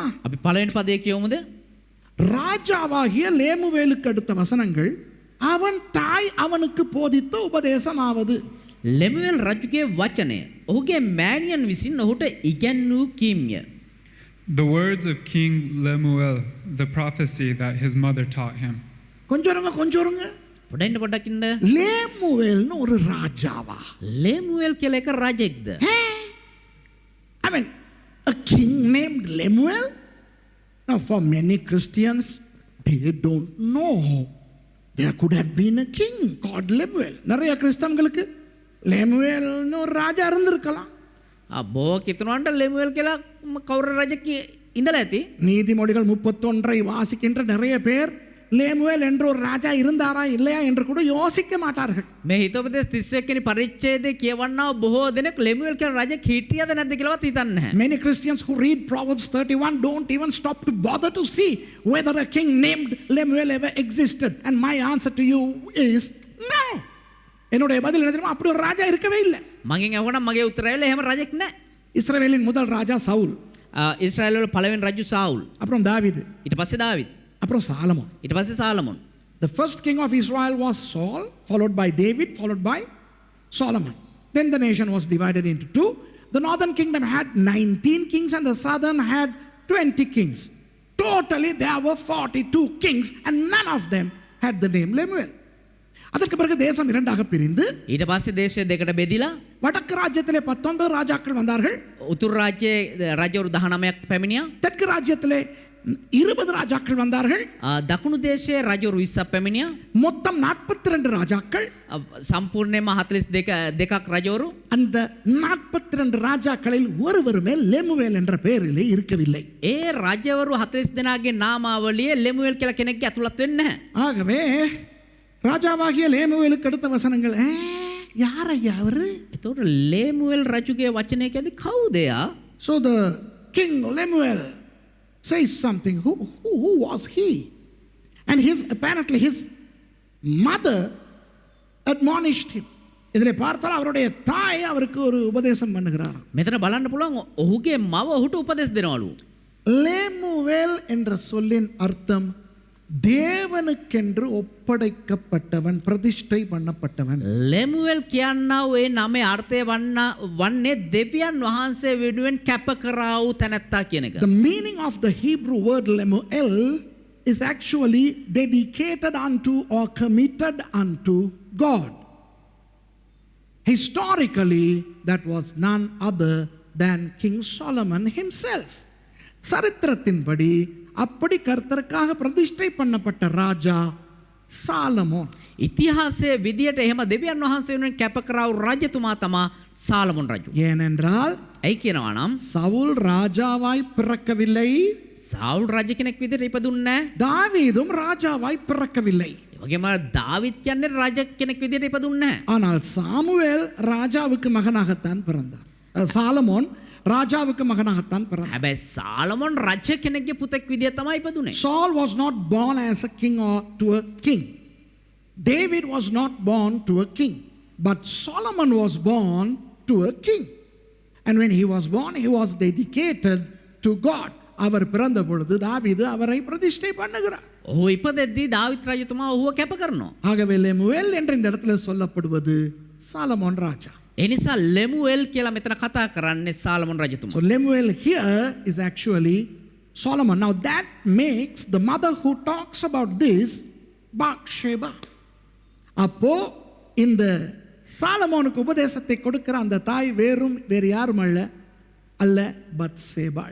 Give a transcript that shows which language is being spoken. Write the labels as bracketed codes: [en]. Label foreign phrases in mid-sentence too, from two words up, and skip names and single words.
[si] අපි පළවෙනි පදේ කියවමුද? [ta] ராஜாவாகிய லேமுவேலுக்கு அடுத்த வசனங்கள் அவன் தாய் அவனுக்கு போதித்த உபதேசமாவது. [si] ලෙමුවෙල් රජුගේ වචනය ඔහුගේ මෑණියන් විසින් ඔහුට ඉගැන්වූ කීම්ය. [en] The words of King Lemuel, the prophecy that his mother taught him. [ta] கொஞ்சம் இருங்க. [si] පොඩ්ඩක් ඉන්න. [ta] லேமுவேல்னு ஒரு ராஜாவா? [si] ලෙමුවෙල් කියලා එක රජෙක්ද? [en] I mean, a king named Lemuel? Now, for many Christians, they don't know there could have been a king called Lemuel. [ta] நிறைய கிறிஸ்தவங்களுக்கு லேமுவேல்னு ஒரு ராஜா இருந்திருக்கலாம். [si] බෝ කිතුනන්ට ලෙමුවෙල් කියලා කවුරු රජෙක් ඉඳලා ඇති. [ta] நீதிமொழிகள் 31 வாசிக்கின்ற நிறைய பேர் லேமுவேல் என்ற ஒரு ராஜா இருந்தாரா இல்லையா என்று கூட யோசிக்க மாட்டார்கள். [si] මේ හිතෝපදේශ 31 වෙනි පරිච්ඡේදයේ කියවන්නා බොහෝ දෙනෙක් ලෙමුවෙල් කියන රජෙක් හිටියද නැද්ද කියලාවත් හිතන්නේ නැහැ. [en] Many Christians who read Proverbs 31 don't even stop to bother to see whether a king named Lemuel ever existed. And my answer to you is no. [ta] என்னுடைய பதில் என்ன தெரியுமா? அப்படி ஒரு ராஜா இருக்கவே இல்லை. [si] මගෙන් අහුණා මගේ උත්තරය එහෙම රජෙක් නැහැ. [ta] இஸ்ரவேலின் முதல் ராஜா சவுல். [si] ඊශ්‍රායල් වල පළවෙනි රජු සාවුල්. [ta] அப்புறம் தாவீது. [si] ඊට පස්සේ දාවිද්. [ta] அப்புறம் சாலமோன். [si] ඊට පස්සේ සාලමෝන්. [en] The first king of Israel was Saul, followed by David, followed by Solomon. Then the nation was divided into two. The northern kingdom had 19 kings and the southern had 20 kings. Totally there were 42 kings and none of them had the name Lemuel. [ta] அதற்கு பிறகு தேசம் இரண்டாக பிரிந்து [si] ඊට පස්සේ දේශය දෙකට බෙදිලා [ta] வடக்கு ராஜ்யத்திலே 19 ராஜாக்கள் வந்தார்கள். [si] උතුරු රාජ්‍යයේ රජවරු 19ක් පැමිණියා. [ta] தெற்கு ராஜ்யத்திலே 20 ராஜாக்கள் வந்தார்கள். [si] දකුණු දේශයේ රජවරු 20ක් පැමිණියා. [ta] மொத்தம் 42 ராஜாக்கள். [si] සම්පූර්ණයෙන්ම 42ක් රජවරු. [ta] அந்த 42 ராஜாக்களில் ஒருவருமே லெமுவேல் என்ற பெயரிலே இருக்கவில்லை. [si] ඒ රජවරු 40 දෙනාගේ නාමාවලියේ ලෙමුවෙල් කියලා කෙනෙක්ගේ ඇතුළත් වෙන්නේ නැහැ. [ta] ஆகவே ராஜாவாகிய லேமுவேலுக்கு அடுத்த வசனங்கள் யார் ஐயா அவரு? [si] එතකොට ලෙමුවෙල් රජුගේ වචනය කියද්දි කවුද එයා? [en] So the king Lemuel says something. Who was he? And apparently his mother admonished him. [ta] இதிலே பார்த்தால் அவருடைய தாய் அவருக்கு ஒரு உபதேசம் பண்ணுகிறார். [si] මෙතන බලන්න පුළුවන් ඔහුගේ මව ඔහුට උපදෙස් දෙනවලු. [ta] லேமுவேல் என்ற சொல்லின் அர்த்தம் தேவனுக்கென்று ஒப்படைக்கப்பட்டவன், பிரதிஷ்டை பண்ணப்பட்டவன். [si] ලෙමුවෙල් කියන්නා ඒ නමේ අර්ථය වන්නේ දෙවියන් වහන්සේ වෙනුවෙන් කැප කරා වූ තැනැත්තා කියන එක. [en] The meaning of the Hebrew word Lemuel is actually dedicated unto or committed unto God. Historically, that was none other than King Solomon himself. [ta] சரித்திரத்தின்படி அப்படி கர்த்தருக்காக பிரதிஷ்டை பண்ணப்பட்ட ராஜா சாலமோன். [si] ඉතිහාසයේ විදියට එහෙම දෙවියන් වහන්සේ වෙනුවෙන් කැප කරා වූ රජතුමා තමා සාලමෝන් රජු. [ta] ஏனென்றால் [si] ඇයි කියනවා නම් [ta] சவுல் ராஜாவாய் பிறக்கவில்லை, [si] සාවුල් රජ කෙනෙක් විදියට ඉපදුන්නේ නැහැ. [ta] தாவீதும் ராஜாவாய் பிறக்கவில்லை. [si] ඒ වගේම දාවිත් කියන්නේ රජ කෙනෙක් විදියට ඉපදුන්නේ නැහැ. [ta] ஆனால் சாமுவேல் ராஜாவுக்கு மகனாகத்தான் பிறந்தார். சாலமோன் ராஜாவுக்கு மகனாகத்தான் பிறந்தார். [si] හැබැයි සාලමෝන් රජ කෙනෙක්ගේ පුතෙක් විදියට තමයි ඉපදුනේ. [en] Saul was not born as a king or to a king. David was not born to a king, but Solomon was born to a king. And when he was born, he was dedicated to God. [ta] அவர் பிறந்த பொழுது தாவீது அவரை பிரதிஷ்டை பண்ணுகிறார். [si] ඔහු ඉපදෙද්දී දාවිත් රජතුමා ඔහුව කැප කරනවා. [ta] ஆகவே லெமுவேல் என்ற இந்த இடத்துல சொல்லப்படுவது சாலமோன் ராஜா. [si] ඒ නිසා ලෙමුවෙල් කියලා මෙතන කතා කරන්නේ සාලමෝන් රජතුමා. [en] So Lemuel here is actually Solomon. Now that makes the mother who talks about this Bathsheba. [ta] அப்போ இந்த சாலமோனுக்கு உபதேசத்தை கொடுக்கிற அந்த தாய் வேறு யாரும் அல்ல பத்சேபாள்.